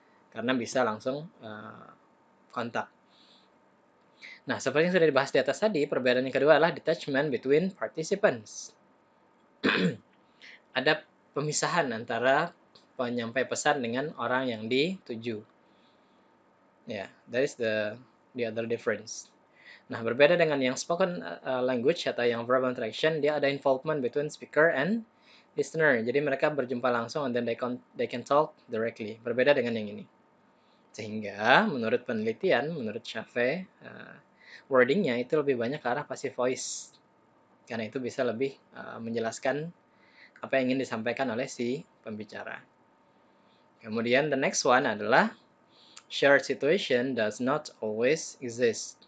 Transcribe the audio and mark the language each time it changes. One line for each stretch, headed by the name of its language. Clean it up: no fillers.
Indonesian: Karena bisa langsung kontak. Nah, seperti yang sudah dibahas di atas tadi, perbedaan yang kedua adalah
English: detachment between participants.
Indonesian: Ada pemisahan antara penyampai pesan dengan orang yang dituju.
English: Ya, that is the other difference.
Indonesian: Nah, berbeda dengan yang
English: spoken language atau yang verbal interaction, dia ada involvement between speaker and listener.
Indonesian: Jadi mereka berjumpa langsung
English: and then they can talk directly.
Indonesian: Berbeda dengan yang ini. Sehingga menurut penelitian, menurut Schaffe, wordingnya itu lebih banyak ke arah passive voice. Karena itu bisa lebih menjelaskan apa yang ingin disampaikan oleh si pembicara. Kemudian
English: the next one adalah shared situation does not always exist.